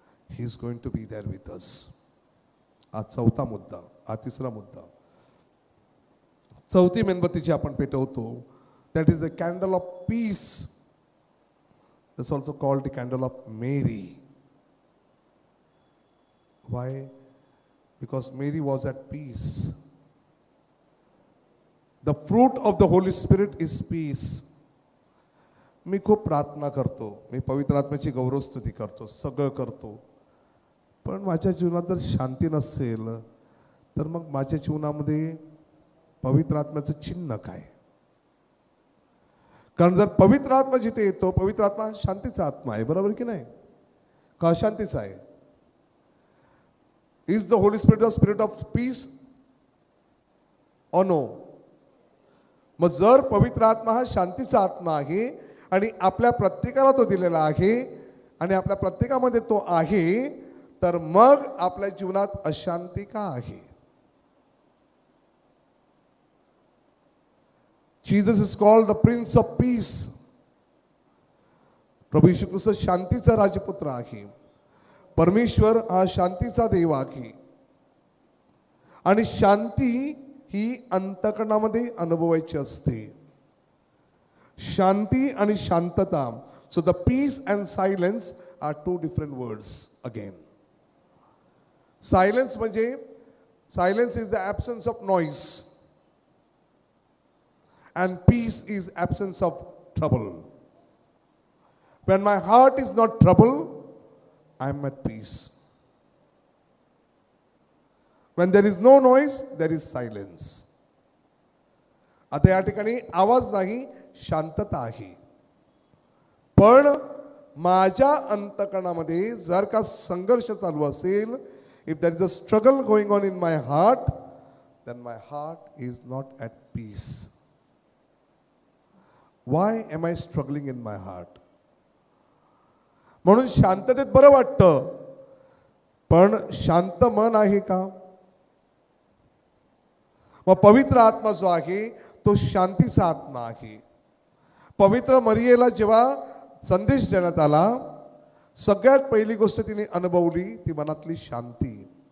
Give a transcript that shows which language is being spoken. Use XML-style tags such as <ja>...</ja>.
<en>He is going to be there with us.</en> <mr>आज चौथा मुद्दा, हा तिसरा मुद्दा. चौथी मेणबत्तीची आपण पेटवतो.</mr> <en>That is the candle of peace. This also called the candle of Mary. Why? Because Mary was at peace. The fruit of the Holy Spirit is peace.</en> <mr>मी खूप प्रार्थना करतो, मी पवित्र आत्म्याची गौरवस्तुती करतो, सगळं करतो, पण माझ्या जीवनात जर शांती नसेल तर मग माझ्या जीवनामध्ये पवित्र आत्म्याचं चिन्ह काय? कारण जर पवित्र आत्मा जिथे येतो, पवित्र आत्मा शांतीचा आत्मा आहे, बरोबर की नाही? का अशांतीचा आहे?</mr> <en>Is the Holy Spirit a spirit of peace or no?</en> <mr>मग जर पवित्र आत्मा हा शांतीचा आत्मा आहे आणि आपल्या प्रत्येकाला तो दिलेला आहे आणि आपल्या प्रत्येकामध्ये तो आहे, तर मग आपल्या जीवनात अशांती का आहे?</mr> <en>Jesus is called the Prince of Peace.</en> <mr>प्रभू येशू ख्रिस्त शांतीचा राजपुत्र आहे. परमेश्वर हा शांतीचा देव आहे आणि शांती ही अंतःकरणामध्ये अनुभवायची असते. शांती आणि शांतता.</mr> <en>So the peace and silence are two different words again. Silence म्हणजे silence is the absence of noise and peace is absence of trouble. When my heart is not troubled, I am at peace. When there is no noise, there is silence.</en> <mr>आता या ठिकाणी आवाज नाही, शांतता आहे. पण माझ्या अंतःकरणामध्ये जर का संघर्ष चालू असेल,</mr> <en>if there is a struggle going on in my heart, then my heart is not at peace. Why am I struggling in my heart?</en> <mr>म्हणून शांततेत बरं वाटतं, पण शांत मन आहे का? मग पवित्र आत्मा जो आहे तो शांतीचा आत्मा आहे. पवित्र मरियेला जेव्हा संदेश देण्यात आला, सगळ्यात पहिली गोष्ट तिने अनुभवली ती मनातली शांती.</mr>